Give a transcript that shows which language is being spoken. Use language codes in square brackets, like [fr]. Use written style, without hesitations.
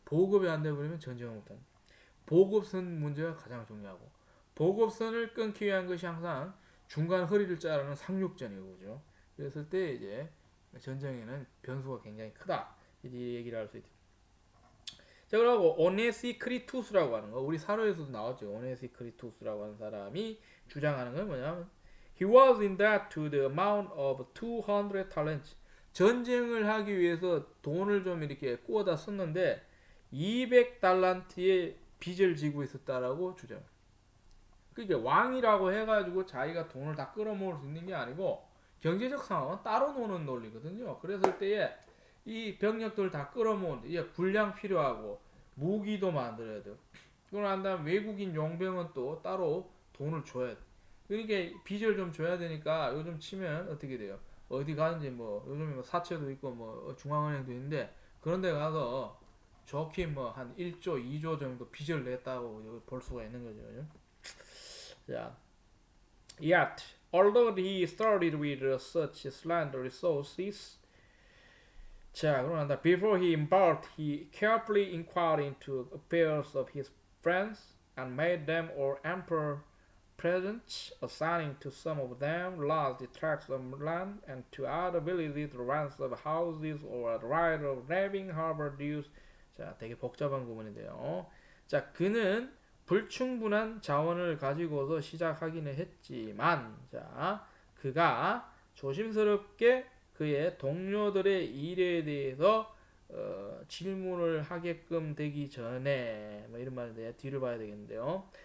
[ko] 보급이 안 돼버리면 전쟁을 못한다. 보급선 문제가 가장 중요하고 보급선을 끊기 위한 것이 항상 중간 허리를 자르는 상륙전이고 그죠. 그랬을 때 이제 전쟁에는 변수가 굉장히 크다. 이 얘기를 할 수 있다. 자, 그리고 오네시크리투스라고 하는 거 우리 사료에서도 나왔죠. 오네시크리투스라고 하는 사람이 주장하는 건 뭐냐면 [en] He was in debt to the amount of 200 talents. [ko] 전쟁을 하기 위해서 돈을 좀 이렇게 꾸어다 썼는데 200달란트의 빚을 지고 있었다라고 주장. 그러니까 왕이라고 해가지고 자기가 돈을 다 끌어모을 수 있는 게 아니고 경제적 상황은 따로 노는 논리거든요. 그랬을 때에 이 병력들 다 끌어모으는데 이게 군량 필요하고 무기도 만들어야 돼요. 그러고 난 다음 외국인 용병은 또 따로 돈을 줘야 돼. 그러니까 빚을 좀 줘야 되니까 요즘 치면 어떻게 돼요? 어디 가는지 뭐 요즘에 뭐 사채도 있고 뭐 중앙은행도 있는데 그런 데 가서 좋게 뭐 한 1조, 2조 정도 빚을 냈다고 볼 수가 있는 거죠. [en] 자, yet, although he started with such slender resources, [ko] 자, 그러나 [en] before he embarked, he carefully inquired into affairs of his friends and made them all ample presents, assigning to some of them large tracts of land, and to other villages rents of houses or a right of levying harbor dues. [ko] 자, 되게 복잡한 구문인데요. 자, 그는 불충분한 자원을 가지고서 시작하기는 했지만, 자, 그가 조심스럽게 그의 동료들의 일에 대해서 질문을 하게끔 되기 전에 뭐 이런 말인데 뒤를 봐야 되겠는데요.